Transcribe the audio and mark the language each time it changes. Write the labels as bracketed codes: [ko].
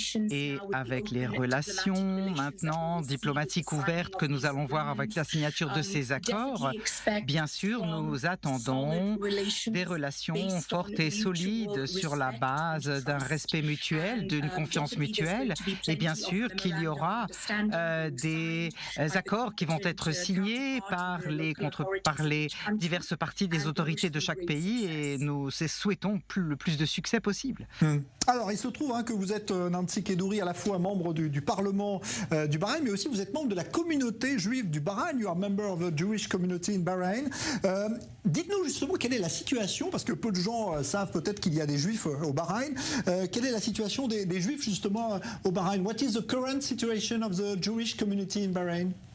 [fr] Et avec les relations maintenant diplomatiques ouvertes que nous allons voir avec la signature de ces accords, bien sûr nous attendons des relations fortes et solides sur la base d'un respect mutuel, d'une confiance mutuelle, et bien sûr qu'il y aura des accords qui vont être signés par les diverses parties des autorités de chaque pays et nous souhaitons le plus de succès possible. Alors, il se trouve que vous êtes, Nancy Kedouri, à la fois membre du Parlement du Bahreïn, mais aussi vous êtes membre de la communauté juive du Bahreïn. [en] You are member of the Jewish community in Bahrain. [fr] Dites-nous justement quelle est la situation, parce que peu de gens savent peut-être qu'il y a des juifs au Bahreïn. Quelle est la situation des juifs justement au Bahreïn? [en] What is the current situation of the Jewish community in Bahrain?